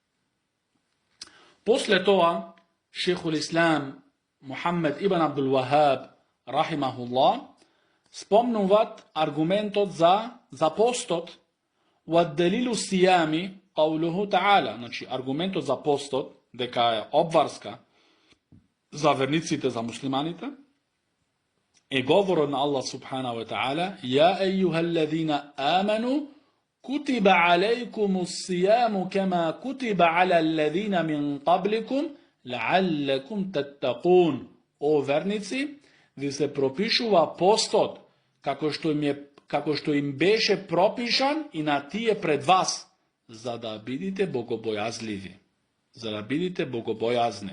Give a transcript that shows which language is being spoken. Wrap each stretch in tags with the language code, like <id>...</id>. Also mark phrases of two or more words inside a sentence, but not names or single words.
<mk>После тоа, Шейхул Ислам Мухаммед ибн Абдул Вахаб рахимахуллах спомнуваат аргументот за постот,</mk> <ar>ودليل الصيام قوله تعالى,</ar> <mk>значи аргументот за постот дека е обврска за верниците, за муслиманите, е говорот на Аллах</mk> <ar>سبحانه وتعالى: "يا أيها الذين آمنوا كتب عليكم الصيام كما كتب على الذين من قبلكم لعلكم تتقون."</ar> <mk>О верници, ви се пропишува постот како што им беше пропишан и на тие пред вас, за да бидите богобојазливи, за да бидите богобојазни.</mk>